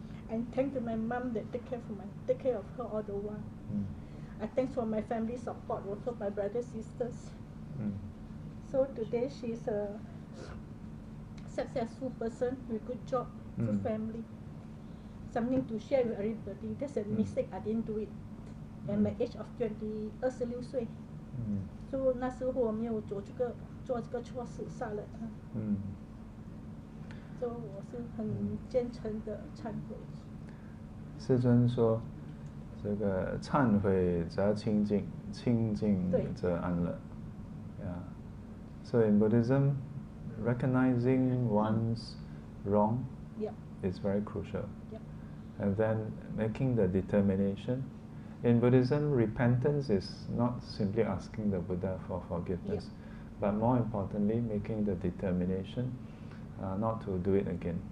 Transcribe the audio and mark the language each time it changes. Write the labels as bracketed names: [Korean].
[English] And thank to my mom that take care of her all the while. I thanks for my family support, also my brothers sisters. So today she's a successful person with good job, good family, something to share with everybody. That's a mistake. I didn't do it. At my age of [Chinese] 26岁，所以那时候我没有做这个错事，杀了他。所以我是很虔诚的忏悔。世尊说，这个忏悔则清净，清净则安乐。 [English] Yeah. So in Buddhism, recognizing one's wrong is very crucial. And then making the determination. In Buddhism, repentance is not simply asking the Buddha for forgiveness, but more importantly, making the determination not to do it again.